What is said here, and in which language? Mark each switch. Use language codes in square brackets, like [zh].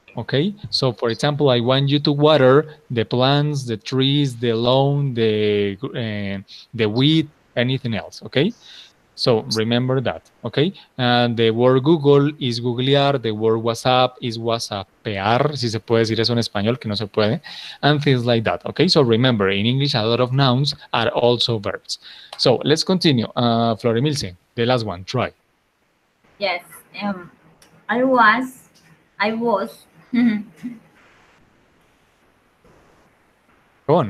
[en] Okay, so for example, I want you to water the plants, the trees, the lawn, the wheat, anything else. Okay, so remember that. Okay, and the word Google is googlear. The word WhatsApp is WhatsAppear. [es] Si se puede decir eso en español, que no se puede, [en] and things like that. Okay, so remember, in English, a lot of nouns are also verbs. So let's continue. Florimilce, the last one. Try. yes. I was, I was Go on.